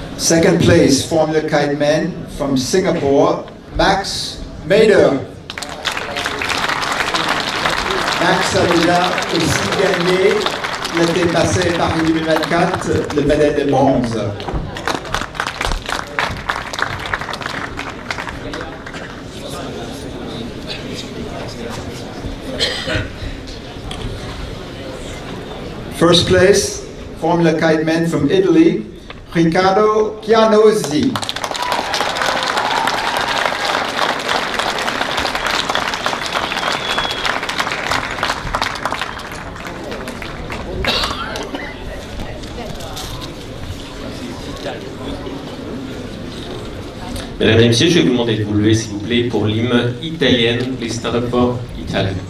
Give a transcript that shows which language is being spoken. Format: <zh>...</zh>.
<en>Second place, Formula Kite men from Singapore, Max Mader.</en> <fr>Max a déjà aussi gagné l'été passé Paris 2024 le médaille de bronze.</fr> <en>First place, Formula Kite Man from Italy, Riccardo Chianozzi.</en> <fr>Mesdames et messieurs, je vais vous demander de vous lever s'il vous plaît pour l'hymne italienne.</fr> <en>Please stand up for Italy.</en>